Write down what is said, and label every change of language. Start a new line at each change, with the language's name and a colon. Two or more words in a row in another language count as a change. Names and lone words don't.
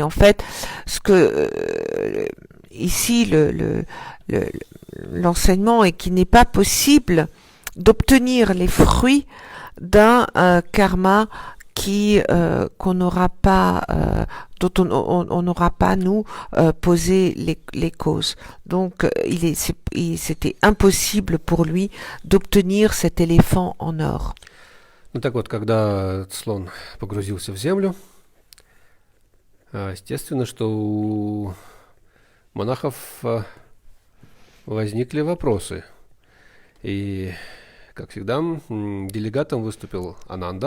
French: En fait, ce que ici l'enseignement est qu'il n'est pas possible d'obtenir les fruits d'un karma qu'on n'aura pas, dont on n'aura pas nous posé les causes. Donc c'était impossible pour lui d'obtenir cet éléphant en or.
Russian: Ну так вот, когда слон погрузился в землю, естественно, что у монахов возникли вопросы. И, как всегда, делегатом выступил Ананда.